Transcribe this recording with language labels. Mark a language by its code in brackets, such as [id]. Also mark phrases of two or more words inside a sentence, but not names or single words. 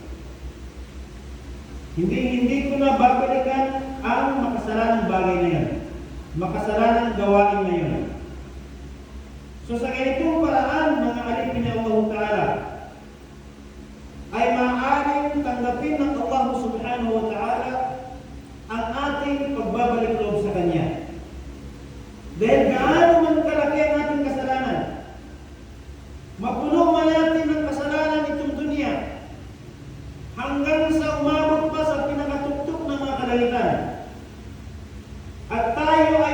[tl] Hindi ko na babalikan ang makasalanang bagay na yun. Makasalanang gawain na yun. So sa ganitong paraan, mga alipin ng Allah Ta'ala, ay maaaring tanggapin ng Allah [ar] سبحانه وتعالى [tl] ang ating pagbabalik loob sa Kanya. Dahil gaano man kalaki ang ating kasalanan, mapuno man natin ng kasalanan itong dunya, hanggang sa umabot pa sa pinakatuktok ng mga kalangitan, at tayo ay